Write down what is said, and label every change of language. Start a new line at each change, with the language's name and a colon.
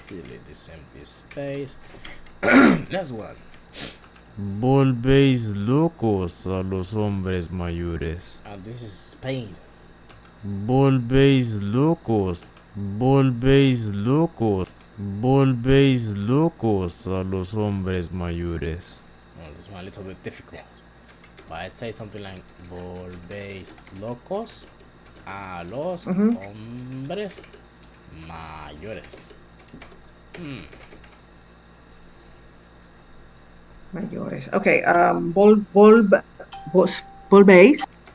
English: Delete this empty space. Next one.
Spanish: Volvéis locos a los hombres mayores.
English: This is Spain.
Spanish: Volvéis locos. Volvéis locos. Volvéis locos a los hombres mayores.
English: Well, this one a little bit difficult. But I'd say something like
Spanish: volvéis locos a los hombres mayores. Mayores. Okay. Volvéis.